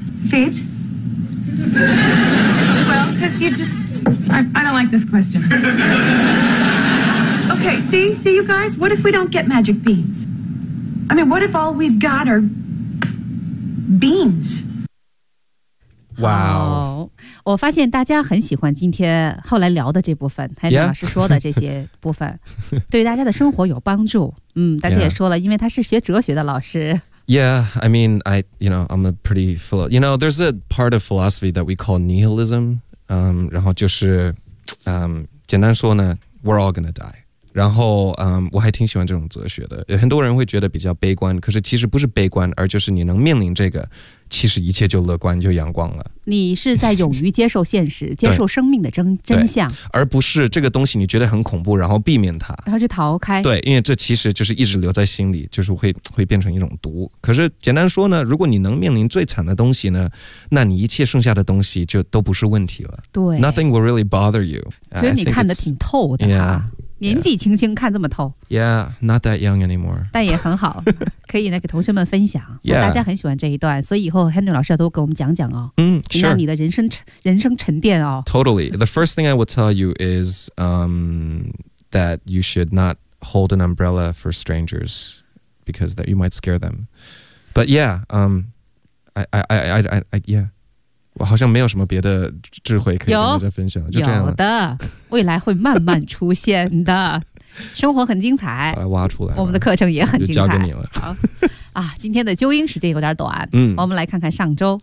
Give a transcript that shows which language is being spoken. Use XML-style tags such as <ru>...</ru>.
<en>Phoebe? Well, because you just... I don't like this question. Okay, see you guys? What if we don't get magic beans? I mean, what if all we've got are... Beans. Wow.</en> <zh>我发现大家很喜欢今天后来聊的这部分，还有老师说的这些部分、</zh> <en>yeah.</en> <zh>对于大家的生活有帮助。大家也说了、yeah. 因为他是学哲学的老师。</zh> <en>Yeah, I mean, I'm a pretty philosopher. You know, there's a part of philosophy that we call nihilism.</en> <zh>然后就是简单说呢</zh> <en>we're all gonna die.</en> <zh>然后我还挺喜欢这种哲学的，有很多人会觉得比较悲观，可是其实不是悲观，而就是你能面临这个，其实一切就乐观，就阳光了。你是在勇于接受现实，接受生命的真相，而不是这个东西你觉得很恐怖，然后避免它，然后就逃开。对，因为这其实就是一直留在心里，就是会变成一种毒。可是简单说呢，如果你能面临最惨的东西呢，那你一切剩下的东西就都不是问题了。对</zh> <en>，Nothing will really bother you。</en> <zh>觉得你看得挺透的、啊。</zh> <en>Yeah.</en> <zh>年纪轻轻看这么透</zh> <en>Yeah, not that young anymore</en> <zh>但也很好可以呢给同学们分享、</zh> <en>yeah.</en> <zh>大家很喜欢这一段所以以后 Henry 老师要多给我们讲讲哦嗯、sure. 让你的人生沉淀哦</zh> <en>Totally, the first thing I will tell you is that you should not hold an umbrella for strangers because that you might scare them But yeah, I</en> <zh>我好像没有什么别的智慧可以跟大家分享，就这样了。有的，未来会慢慢出现的。生活很精彩，把它挖出来。我们的课程也很精彩，就交给你了。好啊，今天的纠音时间有点短，我们来看看上周</zh>